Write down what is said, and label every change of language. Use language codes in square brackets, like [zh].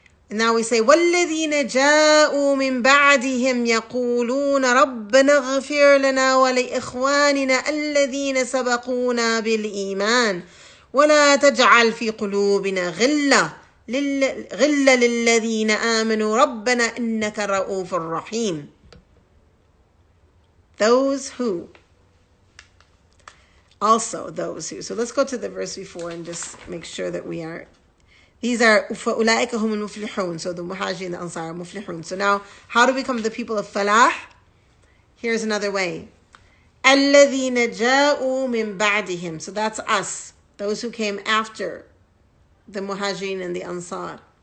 [en] And now we say, [ar] وَالَّذِينَ جَاءُوا مِن بَعْدِهِمْ يَقُولُونَ رَبَّنَا اغْفِرْ لَنَا وَلِإِخْوَانِنَا الَّذِينَ سَبَقُونَا بِالْإِيمَانِ وَلَا تَجْعَلْ فِي قُلُوبِنَا غِلًّا لِلَّذِينَ آمَنُوا رَبَّنَا إِنَّكَ رَءُوفٌ رَحِيمٌ. [en] Those who. Also those who. So let's go to the verse before and just make sure that we are. These are [ar] فَأُولَٰئِكَ هُمُ الْمُفْلِحُونَ. [en] So the Muhajirin and the Ansar are muflihun. So now, how to become the people of Falah? Here's another way. [ar] الَّذِينَ جَاءُوا مِن بَعْدِهِمْ. [en] So that's us. Those who came after the Muhajirin and the Ansar.